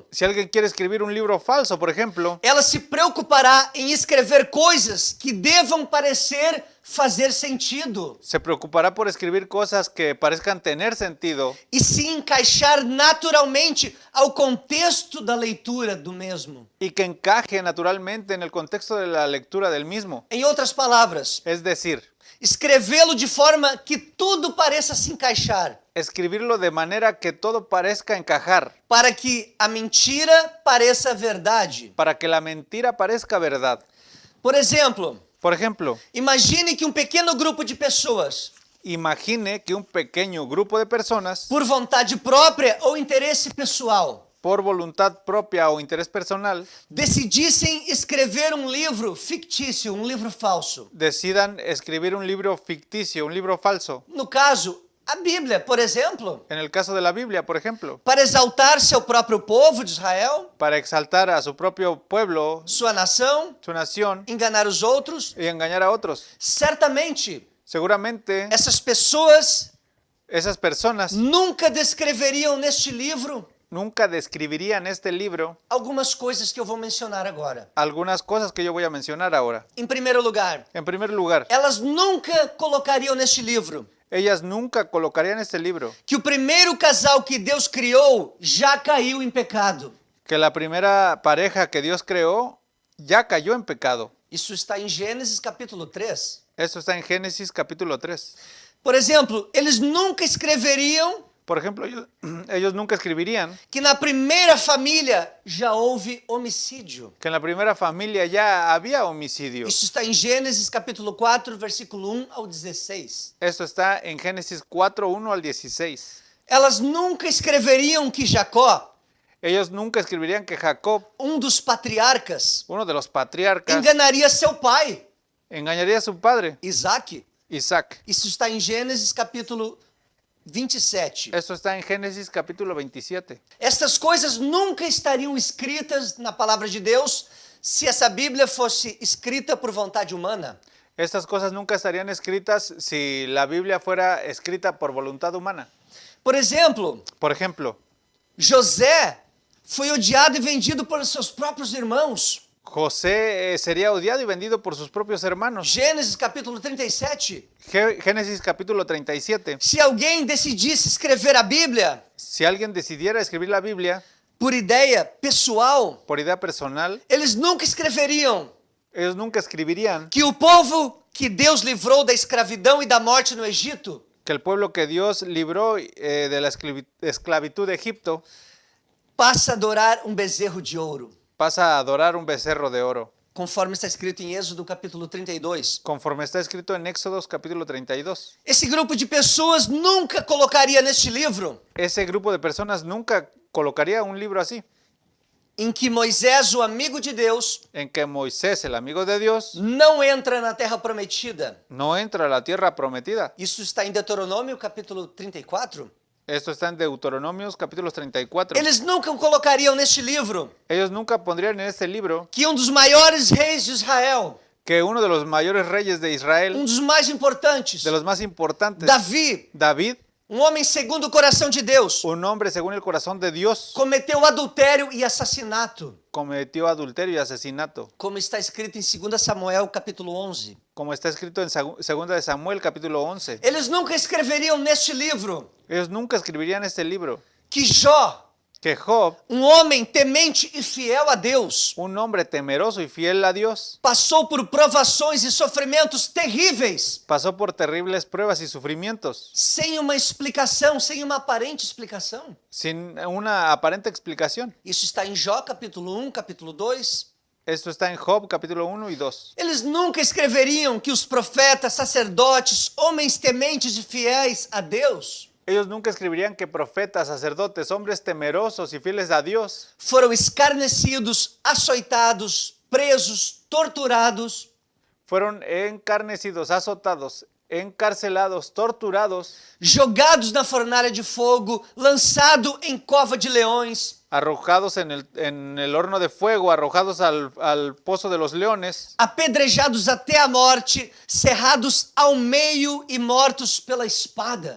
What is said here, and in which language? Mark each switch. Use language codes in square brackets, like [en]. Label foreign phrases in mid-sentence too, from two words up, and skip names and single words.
[es] si alguien quiere escribir un libro falso, por ejemplo, [pt] ela se preocupará em escrever coisas que devam parecer fazer sentido [es] se preocupará por escribir cosas que parezcan tener sentido [pt] e se encaixar naturalmente ao contexto da leitura do mesmo. [es] y que encaje naturalmente en el contexto de la lectura del mismo. [pt] Em outras palavras, [es] Es decir, [pt] escrevê-lo de forma que tudo pareça se encaixar, [es] escribirlo de manera que todo parezca encajar, [pt] para que a mentira pareça verdade. [es] para que la mentira parezca verdad. [pt] Por exemplo, imagine que um pequeno grupo de pessoas, [es] imagine que un pequeño grupo de personas, [pt] por vontade própria ou interesse pessoal, [es] por voluntad propia o interés personal, [pt] decidissem escrever um livro fictício, um livro falso. [es] decidan escribir un libro ficticio, un libro falso. [pt] No caso, a Bíblia, por exemplo, [es] En el caso de la Biblia, por ejemplo, [pt] para exaltar seu próprio povo de Israel, [es] para exaltar a su propio pueblo, [pt] sua nação, [es] su nación, [pt] enganar os outros, [es] y engañar a otros. [pt] certamente [es] Seguramente [pt] essas pessoas [es] esas personas [pt] nunca descreveriam neste livro [es] nunca describirían este libro [pt] algumas coisas que eu vou mencionar agora. [es] algunas cosas que yo voy a mencionar ahora. [pt] Em primeiro lugar, [es] En primer lugar, [pt] elas nunca colocariam neste livro [es] ellas nunca colocarían este libro [pt] que o primeiro casal que Deus criou já caiu em pecado. [es] que la primera pareja que Dios creó ya cayó en pecado. [pt] Isso está em Gênesis capítulo 3. [es] Esto está en Génesis capítulo 3. [pt] Por exemplo, eles nunca escreveriam [es] Por ejemplo, ellos nunca escribirían [pt] que na primeira família já houve homicídio. [es] que en la primera familia ya había homicidio. [pt] Isso está em Gênesis capítulo 4, versículo 1 ao 16. [es] Esto está en Génesis 4, 1 al 16. [pt] Elas nunca escreveriam que Jacó, [es] Ellos nunca escribirían que Jacob, [pt] dos patriarcas, [es] uno de los patriarcas, [pt] enganaria seu pai, [es] engañaría a su padre, [pt] Isaac. [es] Isaac. [pt] Isso está em Gênesis capítulo 27. [es] Esto está en Génesis capítulo 27. [pt] Estas coisas nunca estariam escritas na palavra de Deus se essa Bíblia fosse escrita por vontade humana. [es] Estas cosas nunca estarían escritas si la Biblia fuera escrita por voluntad humana. [pt] Por exemplo, [es] Por ejemplo, [pt] José foi odiado e vendido por seus próprios irmãos. [es] José sería odiado y vendido por sus propios hermanos. [pt] Gênesis capítulo 37. [es] Génesis capítulo 37. [pt] Se alguém decidisse escrever a Bíblia [es] Si alguien decidiera escribir la Biblia [pt] por ideia pessoal, [es] por idea personal, [pt] eles nunca escreveriam [es] ellos nunca escribirían [pt] que o povo que Deus livrou da escravidão e da morte no Egito [es] que el pueblo que Dios libró de la esclavitud de Egipto [pt] passa a adorar um bezerro de ouro, [es] pasa a adorar un becerro de oro, [pt] conforme está escrito em Êxodo capítulo 32. [es] conforme está escrito en Éxodos capítulo 32. [pt] Esse grupo de pessoas nunca colocaria neste livro [es] Ese grupo de personas nunca colocaría un libro así, [pt] em que Moisés, o amigo de Deus, [es] en que Moisés, el amigo de Dios, [pt] não entra na terra prometida. [es] no entra a la tierra prometida. [pt] Isso está em Deuteronômio capítulo 34. [es] Esto está en Deuteronomios capítulo 34. [pt] Eles nunca colocariam neste livro [es] Ellos nunca pondrían en este libro [pt] que um dos maiores reis de Israel, [es] que uno de los mayores reyes de Israel, [pt] um dos mais importantes, [es] de los más importantes, [pt] Davi, [es] David, [pt] um homem segundo o coração de Deus, [es] un hombre según el corazón de Dios, [pt] cometeu adultério e assassinato, [es] cometió adulterio y asesinato, [pt] como está escrito em 2 Samuel capítulo 11. [es] como está escrito en 2 de Samuel capítulo 11. [pt] Eles nunca escreveriam neste livro [es] Ellos nunca escribirían este libro [pt] que Jó, [es] que Job, [pt] um homem temente e fiel a Deus, [es] un hombre temeroso y fiel a Dios, [pt] passou por provações e sofrimentos terríveis, [es] pasó por terribles pruebas y sufrimientos, [pt] sem uma explicação, sem uma aparente explicação. [es] sin una aparente explicación. [pt] Isso está em Jó capítulo 1, capítulo 2. [es] Esto está en Job capítulo 1 y 2. [pt] Eles nunca escreveriam que os profetas, sacerdotes, homens tementes e fiéis a Deus [es] Ellos nunca escribirían que profetas, sacerdotes, hombres temerosos y fieles a Dios [pt] foram escarnecidos, açoitados, presos, torturados, [es] fueron encarnecidos, azotados, encarcelados, torturados, [pt] jogados na fornalha de fogo, lançados em cova de leões, [es] arrojados en el horno de fuego, arrojados al pozo de los leones, [pt] apedrejados até a morte, cerrados ao meio e mortos pela espada.